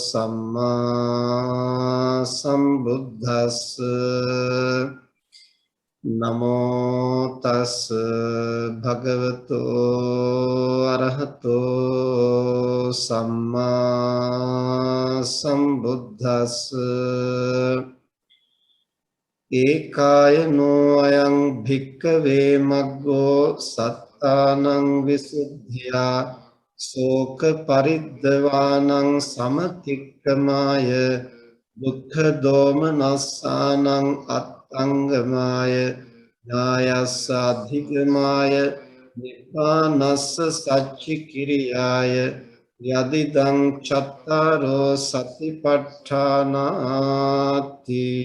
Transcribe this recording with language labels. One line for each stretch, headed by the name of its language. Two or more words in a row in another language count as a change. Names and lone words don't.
Pali: सम्मा सम्बुद्धस् නමෝ තස් භගවතෝ අරහතෝ සම්මා සම්බුද්දස්ස ඒකායනෝ අයං භික්ඛවේ මග්ගෝ සත්තානං විසුද්ධියා ශෝක පරිද්දවානං සමතික්කමාය දුක්ඛ දෝමනස්සානං අංගමාය ඥායස්ස අධිගමාය නිපානස්ස සච්චි කිරියාය යදිදං චත්තාරෝ සතිපට්ඨානාති.